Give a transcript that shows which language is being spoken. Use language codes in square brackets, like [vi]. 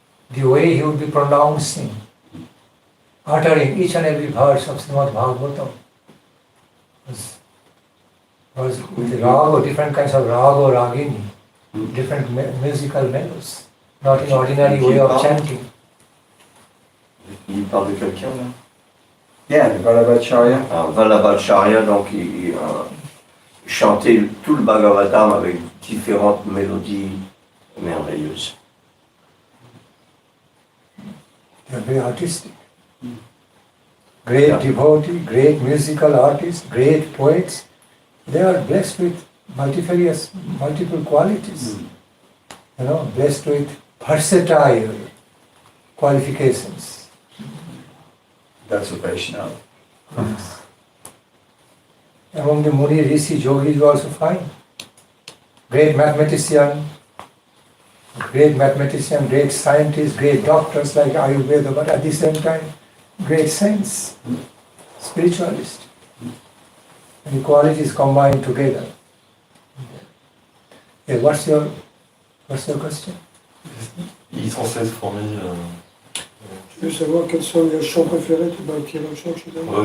[en] The way he would be pronouncing, uttering each and every verse of Srimad Bhagavatam was with the raga, different kinds of raga, ragini, different musical melodies, not in ordinary way of chanting. [fr] il parle de quelqu'un là. [en] yeah, the Vallabhacharya. [fr] Vallabhacharya, donc il chantait tout le Bhagavatam avec différentes mélodies merveilleuses. [en] They are very artistic. Great devotee, great musical artists, great poets. They are blessed with multiple qualities. You know, blessed with versatile qualifications. That's a Vaishnava. Among the Muni, Rishi, Yogis you also find. Great mathematician, great scientist, great doctors like Ayurveda, but at the same time, great saints, spiritualist. And the qualities combined together. Yeah, what's your question? [fr] Il est sans cesse formé Tu veux savoir quels sont les chants préférés de Bhakti Nandan?